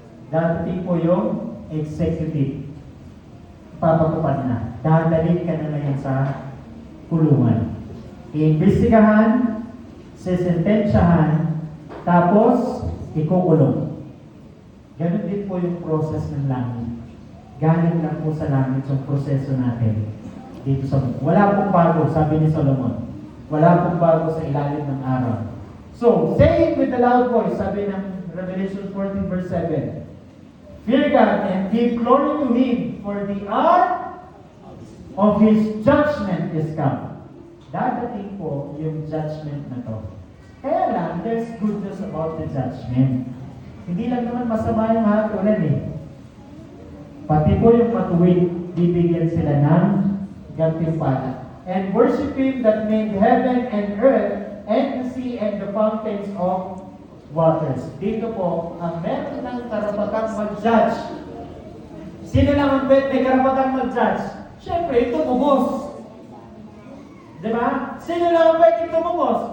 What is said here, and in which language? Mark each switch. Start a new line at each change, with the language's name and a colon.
Filipino: Dadating po yung executive. Papatupad na. Dadalhin ka na ngayon sa kulungan. Iimbestigahan, sisentensyahan, tapos ikukulong. Ganun din po yung process ng langit. Galing lang po sa langit yung proseso natin. Dito sa wala pong bago, sabi ni Solomon. Wala pong bago sa ilalim ng araw.
English: So, say it with a loud voice,
Filipino: sabi ng
English: Revelation 14 verse 7. Fear God and give glory to Him, for the hour of His judgment is come.
Filipino: Dadating po yung judgment na to. Kaya lang,
English: there's good news about the judgment.
Filipino: Hindi lang naman masama yung hatulan eh. Pati po yung matuwid, bibigyan sila ng gantimpala.
English: And worship Him that made heaven and earth and the sea and the fountains of waters.
Filipino: Dito po, ang meron ng karapatang mag-judge. Sino lang ang may karapatang mag-judge? Siyempre, tumubos. Diba? Sino lang ang pwedeng tumubos?